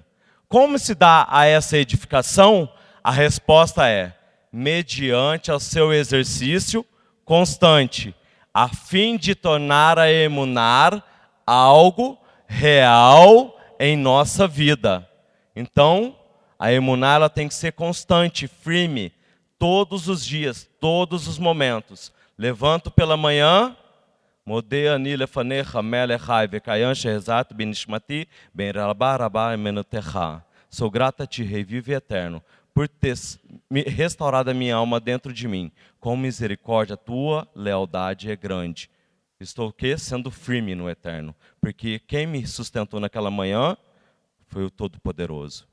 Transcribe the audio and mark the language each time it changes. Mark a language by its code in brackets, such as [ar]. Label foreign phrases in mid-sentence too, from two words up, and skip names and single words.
[pt] Como se dá a essa edificação? A resposta é, mediante ao seu exercício constante, a fim de tornar a emunar algo real em nossa vida. Então, a emuná ela tem que ser constante, firme, todos os dias, todos os momentos. Levanto pela manhã, [he] מודה אני לפניך מלך חי וקים שהחזרת בי נשמתי בחמלה רבה אמונתך. [pt] Sou grata a ti, Rei vivo e eterno, por ter restaurado a minha alma dentro de mim. Com misericórdia, tua lealdade é grande. Estou o quê? Sendo firme no eterno. Porque quem me sustentou naquela manhã foi o Todo-Poderoso.